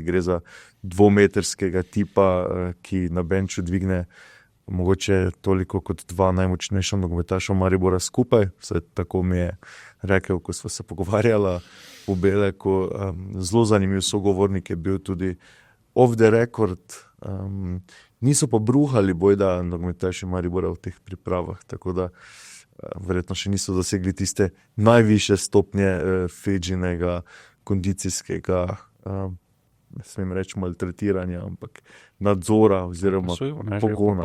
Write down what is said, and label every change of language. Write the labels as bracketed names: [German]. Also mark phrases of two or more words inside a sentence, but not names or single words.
[Slovenian] Gre za 2-metrskega tipa, ki na benču dvigne mogoče toliko kot 2 najmočnejša nogometaša Maribora skupaj. Vse tako mi je rekel, ko sva se pogovarjala v Beleku. Zelo zanimiv sogovornik je bil tudi [English] off the record. [Slovenian] Niso pa bruhali bojda nogometaši Maribora v teh pripravah, tako da verjetno še niso dosegli tiste najvišje stopnje Feđinega kondicijskega, ne smem reči maltretiranja, ampak nadzora oziroma pogona.